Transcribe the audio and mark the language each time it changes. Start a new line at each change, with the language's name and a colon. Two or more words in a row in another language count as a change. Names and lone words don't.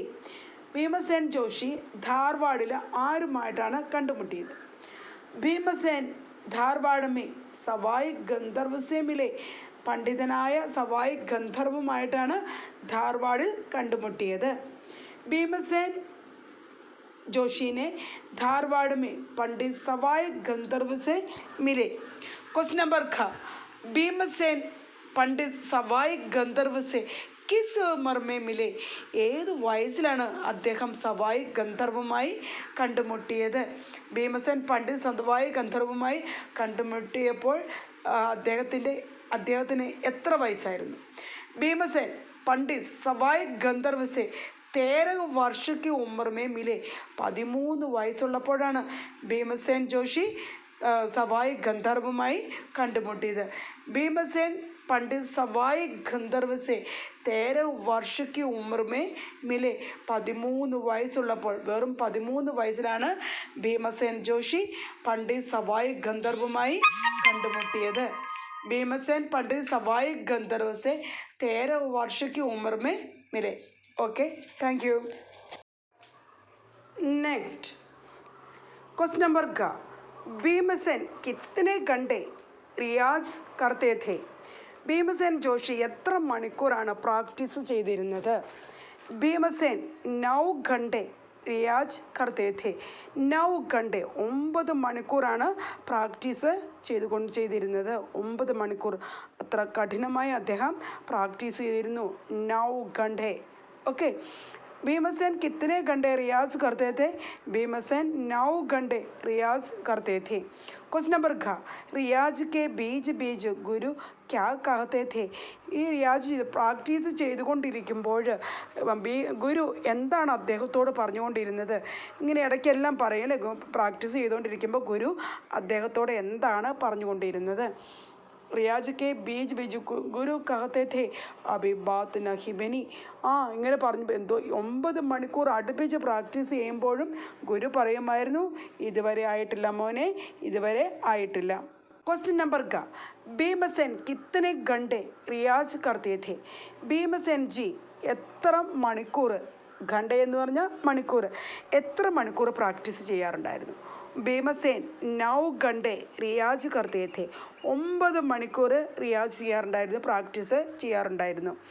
Malayalam: ഭീമസേൻ ജോഷി ധാർവാഡിൽ ആരുമായിട്ടാണ് കണ്ടുമുട്ടിയത്?
Hindi: भीमसेन धारवाड़ में सवाई गंधर्व से मिले?
Malayalam: പണ്ഡിതനായ സവായ് ഗന്ധർവുമായിട്ടാണ് ധാർവാഡിൽ കണ്ടുമുട്ടിയത്.
Hindi: ഭീമസേൻ जोशी ने धारवाड़ में पंडित सवाई गंधर्व से मिले.
English: question number ख.
Hindi: भीमसेन पंडित सवाई गंधर्व से किस उम्र में मिले?
Malayalam: ഏത് വയസ്സിലാണ് അദ്ദേഹം സവായ് ഗന്ധർവുമായി കണ്ടുമുട്ടിയത്? ഭീമസേൻ പണ്ഡിറ്റ് സവായ് ഗന്ധർവുമായി കണ്ടുമുട്ടിയപ്പോൾ അദ്ദേഹത്തിന് എത്ര വയസ്സായിരുന്നു?
Hindi: भीमसेन पंडित सवाई गंधर्व से 13 वर्ष की उम्र में मिले.
Malayalam: 13 വയസ്സുള്ളപ്പോഴാണ് ഭീമസേൻ ജോഷി സവായ് ഗന്ധർവുമായി കണ്ടുമുട്ടിയത്.
Hindi: ഭീമസേൻ पंडित सवाई गंधर्व से 13 वर्ष की उम्र में मिले.
Malayalam: 13 വയസ്സുള്ളപ്പോൾ, വെറും 13 വയസ്സിലാണ് ഭീമസേൻ ജോഷി പണ്ഡിറ്റ് സവായ് ഗന്ധർവുമായി കണ്ടുമുട്ടിയത്.
Hindi: भीमसेन पंडित सवाई गंधर्व से 13 वर्ष की उम्र में मिले.
English: OK, thank you. next question number
Hindi: का, भीमसेन कितने घंटे रियाज करते थे?
Malayalam: ഭീമസേൻ ജോഷി എത്ര മണിക്കൂറാണ് പ്രാക്ടീസ് ചെയ്തിരുന്നത്?
Hindi: भीमसेन 9 घंटे रियाज करते थे.
Malayalam: 9 घंटे 9 മണിക്കൂറാണ് പ്രാക്ടീസ് ചെയ്തിരുന്നത്. 9 മണിക്കൂർ, അത്ര കഠിനമായി അദ്ദേഹം പ്രാക്ടീസ് ചെയ്തിരുന്നു.
Hindi: 9 घंटे. ഓക്കെ. भीमसेन कितने घंटे रियाज करते थे? भीमसेन 9 घंटे रियाज करते थे.
English: question number
Hindi: घ, रियाज के बीच बीच गुरु क्या कहते थे?
Malayalam: ഈ റിയാജ് പ്രാക്ടീസ് ചെയ്തുകൊണ്ടിരിക്കുമ്പോൾ ഗുരു എന്താണ് അദ്ദേഹത്തോട് പറഞ്ഞുകൊണ്ടിരുന്നത്? ഇങ്ങനെ ഇടയ്ക്കെല്ലാം പറയല്ലേ, പ്രാക്ടീസ് ചെയ്തുകൊണ്ടിരിക്കുമ്പോൾ ഗുരു അദ്ദേഹത്തോട് എന്താണ് പറഞ്ഞുകൊണ്ടിരുന്നത്?
Hindi: रियाज के बीच बीच गुरु कहते थे अभी बात नहीं बनी.
Malayalam: ഇങ്ങനെ പറഞ്ഞു, എന്തോ 9 മണിക്കൂർ അടുപ്പിച്ച് പ്രാക്ടീസ് ചെയ്യുമ്പോഴും ഗുരു പറയുമായിരുന്നു, ഇതുവരെ ആയിട്ടില്ല മോനെ, ഇതുവരെ ആയിട്ടില്ല.
English: question number का,
Hindi: भीमसेन कितने घंटे रियाज़ करते थे?
Malayalam: ഭീമസേൻ ജി എത്ര മണിക്കൂർ, ഘണ്ട എന്ന് പറഞ്ഞാൽ മണിക്കൂർ, എത്ര മണിക്കൂർ പ്രാക്ടീസ് ചെയ്യാറുണ്ടായിരുന്നു?
Hindi: भीमसेन 9 घंटे रियाज़ करते थे.
Malayalam: 9 മണിക്കൂർ റിയാസ് ചെയ്യാറുണ്ടായിരുന്നു, പ്രാക്ടീസ് ചെയ്യാറുണ്ടായിരുന്നു.